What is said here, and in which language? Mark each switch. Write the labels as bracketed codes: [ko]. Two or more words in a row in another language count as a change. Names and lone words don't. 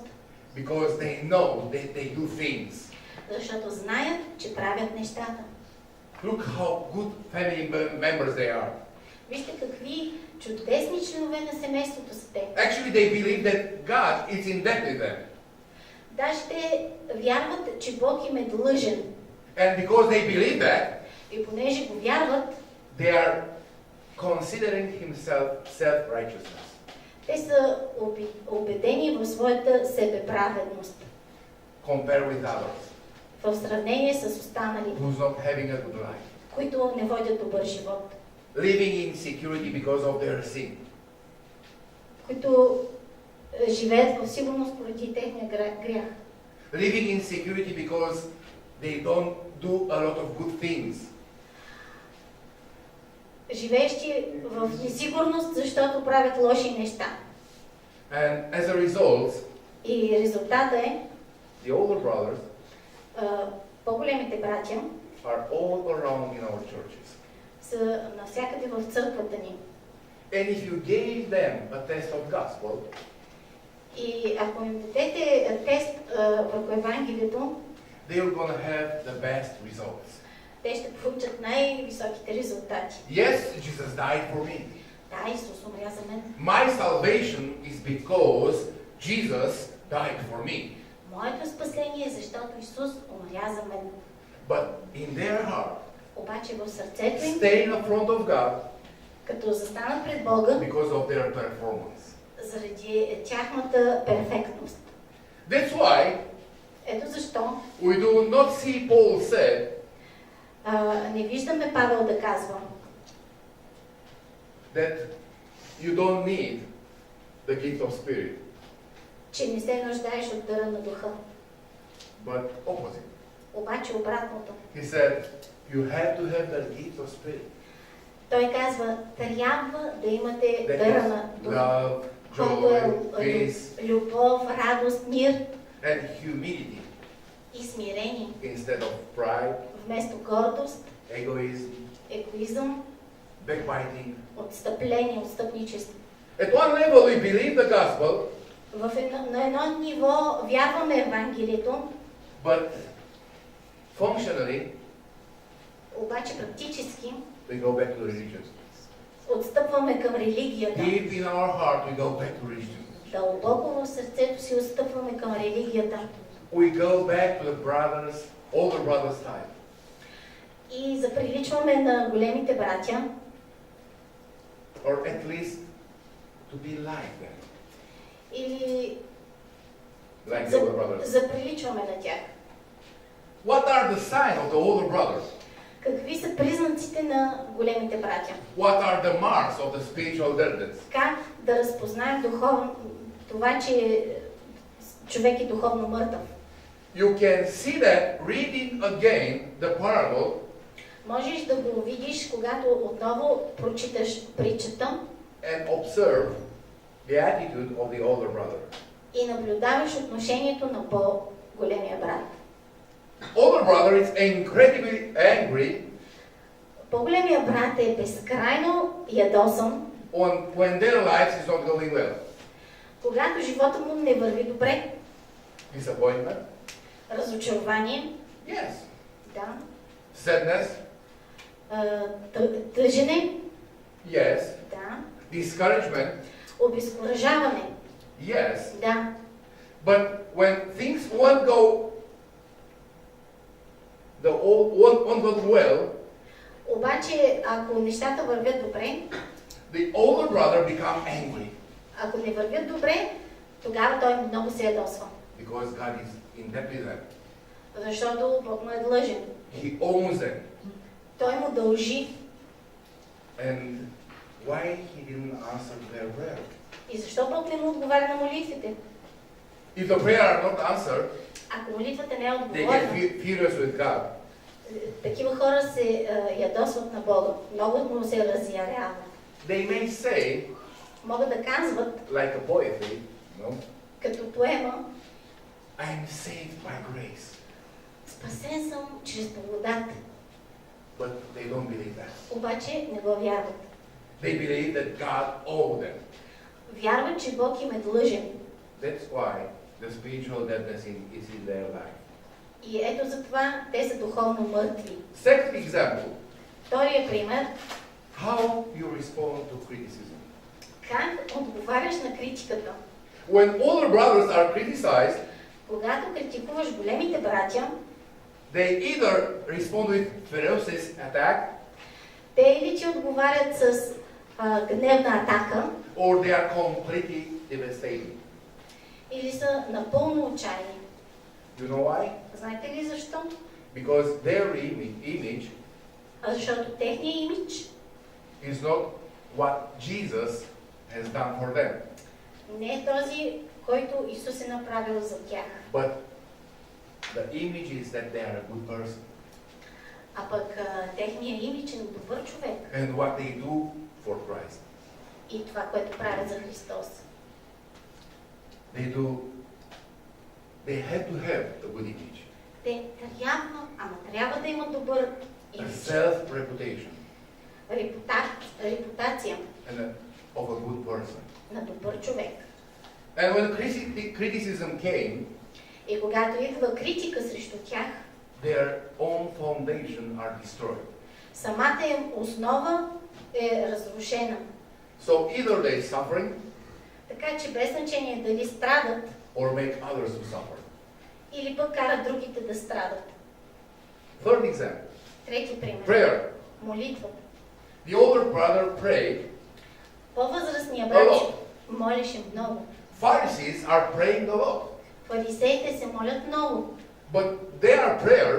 [en] because they know that they do things. [bg] защото знаят, че правят нещата. [en] Look how good family members they are. [bg] Вижте какви чудесни членове на семейството са те. [en] Actually, they believe that God is in debt with them. [bg] Даже те вярват, че Бог им е длъжен. [en] And because they believe that, [bg] И понеже го вярват, [en] they are considering himself self-righteousness. [bg] те са убедени в своята себеправедност. [en] Compare with others [bg] В сравнение с останалите, [en] who's not having a good life. [bg] които не водят добър живот. [en] Living in security because of their sin. [bg] Които живеят в сигурност поради техния грях. [en] Living in security because they don't do a lot of good things. [bg] Живеещи в несигурност, защото правят лоши неща. [en] And as a result, [bg] И резултата е, [en] the older brothers [bg] по-големите братя [en] are all around in our churches. [bg] са навсякъде в църквата ни. [en] And if you gave them a test of gospel, [bg] И ако им дадете тест върху Евангелието, [en] they are going to have the best results. [bg] те ще получат най-високите резултати. [en] Yes, Jesus died for me. [bg] Да, Исус умря за мен. [en] My salvation is because Jesus died for me. [bg] Моето спасение е защото Исус умря за мен. [en] But in their heart, [bg] Обаче в сърцето им, [en] staying in front of God [bg] като застанат пред Бога, [en] because of their performance. [bg] заради тяхната перфектност. [en] That's why [bg] Ето защо [en] we do not see Paul said [bg] не виждаме Павел да казва, [en] that you don't need the gift of spirit, [bg] че не се нуждаеш от дъра на духа. [en] but opposite. [bg] Обаче обратното. [en] He said you have to have the gift of spirit. [bg] Той казва, трябва да имате [en] That [bg] дъра [en] is [bg] на духа. [en] love, [bg] Който [en] joy, [bg] е [en] peace, [bg] любов, радост, мир [en] and humility [bg] и смирение. [en] instead of pride, [bg] Вместо гордост, [en] egoism, [bg] егоизъм, [en] backbiting. [bg] отстъпление, отстъпничество. [en] At one level we believe the gospel, [bg] На едно ниво вярваме Евангелието, [en] but functionally [bg] обаче практически [en] we go back to religion. [bg] отстъпваме към религията. [en] Deep in our heart we go back to religion. [bg] Дълбоко в сърцето си отстъпваме към религията. [en] We go back to the brothers, older brothers type. [bg] И заприличваме на големите братя, [en] Or at least to be like them. [bg] или [en] Like the older brothers. [bg] заприличваме на тях. [en] What are the signs of the older brothers? [bg] Какви са признаците на големите братя? [en] What are the marks of the spiritual deadness? [bg] Как да разпознаем това, че човек е духовно мъртъв? [en] You can see that reading again the parable [bg] Можеш да го видиш, когато отново прочиташ притчата [en] and observe the attitude of the older brother. [bg] и наблюдаваш отношението на по-големия брат. [en] Older brother is incredibly angry [bg] По-големия брат е безкрайно ядосан, [en] when their lives is not going well. [bg] когато живота му не върви добре. [en] Disappointment? [bg] Разочарование, [en] Yes. [bg] да. [en] Sadness? [bg] Тъжене, [en] Yes. [bg] да. [en] Discouragement? [bg] Обезкуражаване, [en] Yes. [bg] да. [en] But when things won't go well, [bg] Обаче, ако нещата вървят добре, [en] the older brother become angry [bg] ако не вървят добре, тогава той много се ядосва. [en] because God is in debt with them. [bg] Защото Бог му е длъжен. [en] He owns them. [bg] Той му дължи. [en] And why he didn't answer their prayer? [bg] И защо Бог не му отговаря на молитвите? [en] If the prayer are not answered, [bg] Ако молитвата не е [en] they [bg] отговорена, [en] get furious with God. [bg] такива хора се ядосват на Бога. Много му се разярява. [en] They may say, [bg] Могат да казват, [en] like a poetry, no? [bg] като поема, [en] I am saved by grace. [bg] спасен съм чрез благодат. [en] But they don't believe that. [bg] Обаче не го вярват. [en] They believe that God owed them. [bg] Вярват, че Бог им е длъжен. [en] That's why the spiritual deadness is in their life. [bg] И ето затова те са духовно мъртви. [en] Second example, [bg] Втория пример, [en] How you respond to criticism. [bg] Как отговаряш на критиката? [en] When older brothers are criticized, [bg] Когато критикуваш големите братя, [en] they either respond with ferocious attack, [bg] те или ти отговарят с гневна атака, [en] or they are completely devastating. [bg] или са напълно отчаяни. [en] You know why? [bg] Знаете ли защо? [en] Because their image [bg] Защото техният имидж [en] is not what Jesus has done for them, [bg] не е този, който Исус е направил за тях, [en] but the image is that they are a good person [bg] а пък техният имидж е на добър човек [en] and what they do for Christ. [bg] и това, което правят за Христос. [en] They have to have a good image, [bg] Те трябва да имат добър [en] a [bg] имидж, [en] self-reputation [bg] репутация [en] of a good person. [bg] на добър човек. [en] And when criticism came, [bg] И когато идва критика срещу тях, [en] their own foundation are destroyed. [bg] самата им основа е разрушена. [en] So either they suffering [bg] Така че без значение дали страдат [en] or make others to suffer. [bg] или пък карат другите да страдат. [en] Third example, [bg] Трети пример. [en] prayer. [bg] Молитвата. [en] The older brother prayed. [bg] По-възрастният брат молеше много. [en] Pharisees are praying a lot, [bg] Фарисеите се молят много. [en] but their prayers